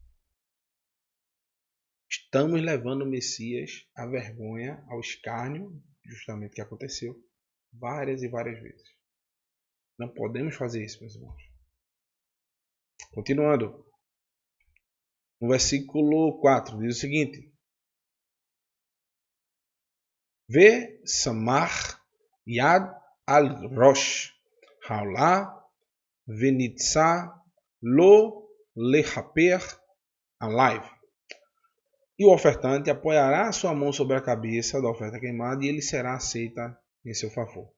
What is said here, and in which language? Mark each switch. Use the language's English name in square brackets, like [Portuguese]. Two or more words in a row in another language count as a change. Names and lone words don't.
[Portuguese] Estamos levando o Messias à vergonha, ao escárnio, justamente o que aconteceu, várias e várias vezes. Não podemos fazer isso, meus irmãos. Continuando. No versículo 4 diz o seguinte: [Hebrew] וסמך יד על ראש העולה ונרצה לו לכפר עליו. [Portuguese] E o ofertante apoiará a sua mão sobre a cabeça da oferta queimada e ele será aceita em seu favor.